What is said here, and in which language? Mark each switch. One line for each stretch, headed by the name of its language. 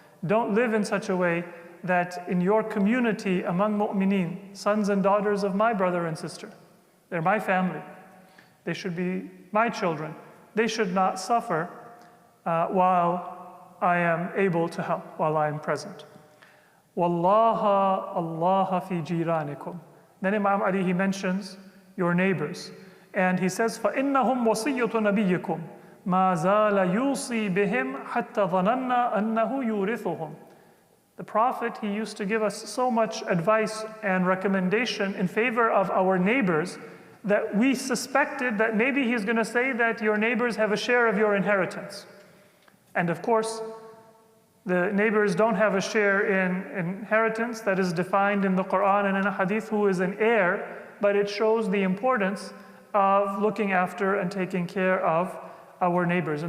English: Don't live in such a way that in your community among mu'mineen, sons and daughters of my brother and sister, they're my family, they should be my children, they should not suffer while I am able to help, while I am present.
Arabic: وَاللَّهَ اللَّهَ فِي جِيرَانِكُمْ.
English: Then Imam Ali, he mentions your neighbors. And he says,
Arabic: فَإِنَّهُمْ وَصِيَّةُ نَبِيِّكُمْ مَا زَالَ يُوصِي بِهِمْ حَتَّى ظَنَنَّا أَنَّهُ يُورِثُهُمْ.
English: The Prophet, he used to give us so much advice and recommendation in favor of our neighbors that we suspected that maybe he's going to say that your neighbors have a share of your inheritance. And of course, the neighbors don't have a share in inheritance that is defined in the Quran and in a hadith who is an heir, but it shows the importance of looking after and taking care of our neighbors.